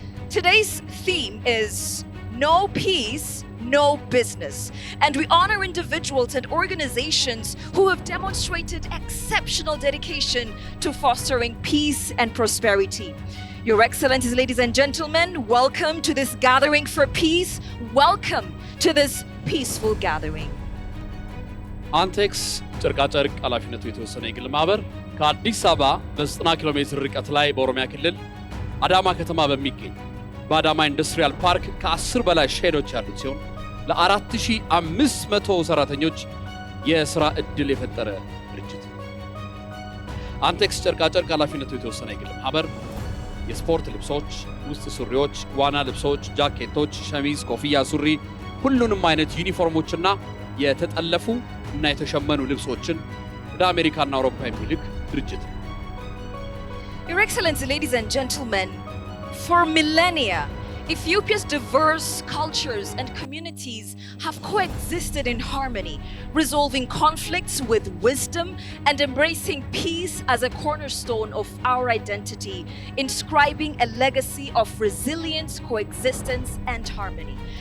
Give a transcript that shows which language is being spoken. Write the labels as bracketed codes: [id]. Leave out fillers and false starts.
[en] Today's theme is No Peace, No Business, and we honor individuals and organizations who have demonstrated exceptional dedication to fostering peace and prosperity. Your Excellencies, ladies and gentlemen, welcome to this gathering for peace. Welcome to this peaceful gathering. [am] አንቴክስ ጨርቃጨርቅ ኃላፊነቱ የተወሰነ የግል ማህበር ከአዲስ አበባ በ90 ኪሎ ሜትር ርቀት ላይ በኦሮሚያ ክልል አዳማ ከተማ በሚገኝ በአዳማ ኢንዱስትሪያል ፓርክ ከ10 በላይ ሼዶች ያሉት ሲሆን ለ4500 ሰራተኞች የሥራ ዕድል የፈጠረ ድርጅት ነው። አንቴክስ ጨርቃጨርቅ ኃላፊነቱ የተወሰነ የግል ማህበር የስፖርት ልብሶች፣ ውስጥ ሱሪዎች፣ ዋና ልብሶች፣ ጃኬቶች፣ ሸሚዝ፣ ኮፍያ፣ ሱሪ፣ ሁሉንም አይነት ዩኒፎርሞችና የተጠለፉ እና የተሸመኑ ልብሶችን ወደ አሜሪካና አውሮፓ የሚልክ ድርጅት ነው። [en] Your Excellency, ladies and gentlemen, for millennia, Ethiopia's diverse cultures and communities have coexisted in harmony, resolving conflicts with wisdom and embracing peace as a cornerstone of our identity, inscribing a legacy of resilience, coexistence, and harmony.